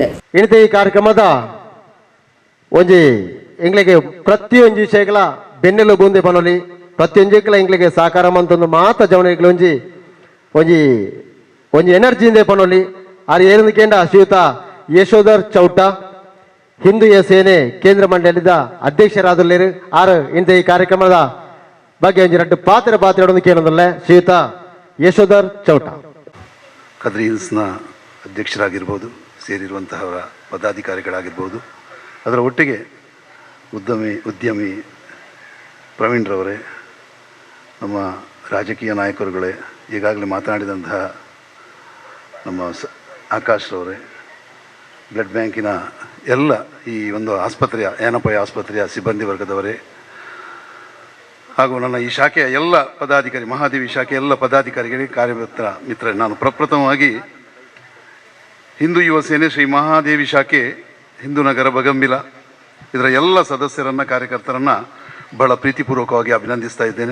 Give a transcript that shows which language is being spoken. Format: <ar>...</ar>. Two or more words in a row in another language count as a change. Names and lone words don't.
<tcy>ಈ ಕಾರ್ಯಕ್ರಮದ ಒಂಜಿ ಎಂಗ್ಲಿಗೆ ಪ್ರತಿಯೊಂದು ವಿಷಯಗಳ ಬೆನ್ನೆಲು ಬೂಂದೆ ಪನೊಲಿ ಪ್ರತಿಯೊಂಜಿಗಳ ಎಂಗ್ಲಿಗೆ ಸಾಕಾರ ಮಂತೊಂದು ಮಾತ ಜವನಿಗಳು ಒಂಜಿ ಒಂಜಿ ಒಂಜಿ ಎನರ್ಜಿಯಿಂದ ಪನೊಲಿ ಆರು ಏರಿಂದ ಕೇಂದ್ರ ಶ್ರೀಯುತ ಯಶೋಧರ್ ಚೌಟ ಹಿಂದೂ ಯುವ ಸೇನೆ ಕೇಂದ್ರ ಮಂಡಳಿದ ಅಧ್ಯಕ್ಷರಾದಲ್ಲೇರು ಆರು ಇಂಥ ಈ ಕಾರ್ಯಕ್ರಮದ ಬಗ್ಗೆ ಒಂಜಿ ರಡ್ಡು ಪಾತ್ರ ಕೇಳೋದಲ್ಲ ಶ್ರೀಯುತ ಯಶೋಧರ್ ಚೌಟ.</tcy> <kn>ಕದ್ರಿ ಹಿಲ್ಸ್ನ ಅಧ್ಯಕ್ಷರಾಗಿರ್ಬೋದು, ಸೇರಿರುವಂತಹವರ ಪದಾಧಿಕಾರಿಗಳಾಗಿರ್ಬೋದು, ಅದರ ಒಟ್ಟಿಗೆ ಉದ್ಯಮಿ ಪ್ರವೀಣ್ರವರೇ, ನಮ್ಮ ರಾಜಕೀಯ ನಾಯಕರುಗಳೇ, ಈಗಾಗಲೇ ಮಾತನಾಡಿದಂತಹ ನಮ್ಮ ಆಕಾಶ್ರವರೇ, ಬ್ಲಡ್ ಬ್ಯಾಂಕಿನ ಎಲ್ಲ ಈ ಒಂದು ಆಸ್ಪತ್ರೆಯ ಏನಪ್ಪಯ್ಯ ಆಸ್ಪತ್ರೆಯ ಸಿಬ್ಬಂದಿ ವರ್ಗದವರೇ, ಹಾಗೂ ನನ್ನ ಈ ಶಾಖೆಯ ಎಲ್ಲ ಪದಾಧಿಕಾರಿ, ಮಹಾದೇವಿ ಶಾಖೆಯ ಎಲ್ಲ ಪದಾಧಿಕಾರಿಗಳಿಗೆ, ಮಿತ್ರ ನಾನು ಪ್ರಪ್ರಥಮವಾಗಿ ಹಿಂದೂ ಯುವ ಸೇನೆ ಶ್ರೀ ಮಹಾದೇವಿ ಶಾಖೆ ಹಿಂದೂ ನಗರ ಬಗಂಬಿಲ ಇದರ ಎಲ್ಲ ಸದಸ್ಯರನ್ನು, ಕಾರ್ಯಕರ್ತರನ್ನು ಬಹಳ ಪ್ರೀತಿಪೂರ್ವಕವಾಗಿ ಅಭಿನಂದಿಸ್ತಾ ಇದ್ದೇನೆ.</kn>